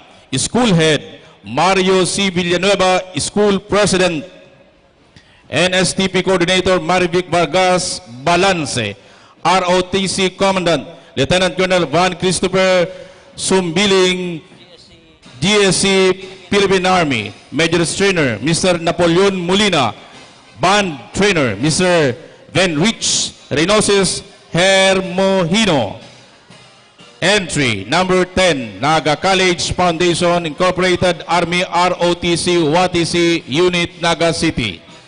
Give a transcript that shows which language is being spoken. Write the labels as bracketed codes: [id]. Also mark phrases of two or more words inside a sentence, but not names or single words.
[en] School Head Mario C. Villanueva, School President. NSTP Coordinator Marivic Vargas Balance. ROTC Commandant Lieutenant Colonel Van Christopher Sumbiling, GSC Philippine Army. Major Trainer Mr. Napoleon Molina. Band Trainer Mr. Venrich Reynosis Hermohino. Entry number 10, Naga College Foundation, Incorporated Army, ROTC WATC Unit, Naga City.